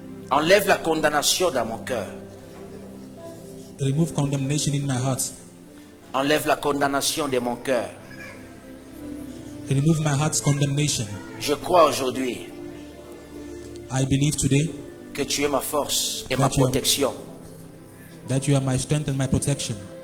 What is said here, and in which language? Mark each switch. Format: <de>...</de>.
<fr>Enlève la condamnation dans mon cœur.</fr> <en>Remove condemnation in my heart.</en> <fr>Enlève la condamnation de mon cœur.</fr> <en>Remove my heart's condemnation.</en> <fr>Je crois aujourd'hui</fr> <en>I believe today</en> <fr>que tu es ma force et ma</fr> <en>That you are-</en> <fr>protection.</fr> <en>that you are my strength and my protection.</en>